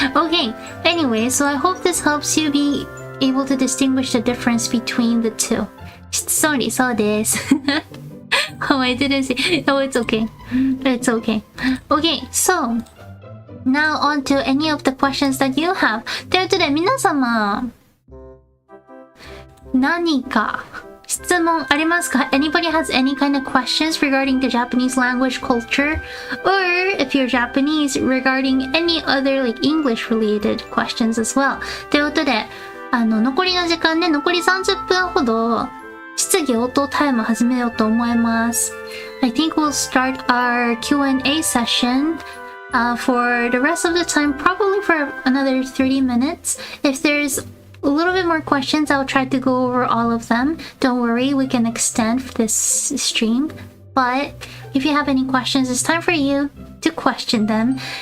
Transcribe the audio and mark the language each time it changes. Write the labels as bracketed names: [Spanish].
[English] Okay, anyway, so I hope this helps you be able to distinguish the difference between the two. [Japanese] しつそんり、そうです。 [English] Oh, I didn't see. Oh, it's okay. It's okay. Okay, so now on to any of the questions that you have. [Japanese] ということで、皆様、何か質問ありますか？ [English] Anybody has any kind of questions regarding the Japanese language culture? Or if you're Japanese, regarding any other like English related questions as well. [Japanese] ということで、残りの時間ね、残り30分ほど質疑応答タイム始めようと思います。 [English] I think we'll start our Q&A session for the rest of the time, probably for another 30 minutes. If there's a little bit more questions, I'll try to go over all of them. Don't worry, we can extend this stream. But if you have any questions, it's time for you to question them.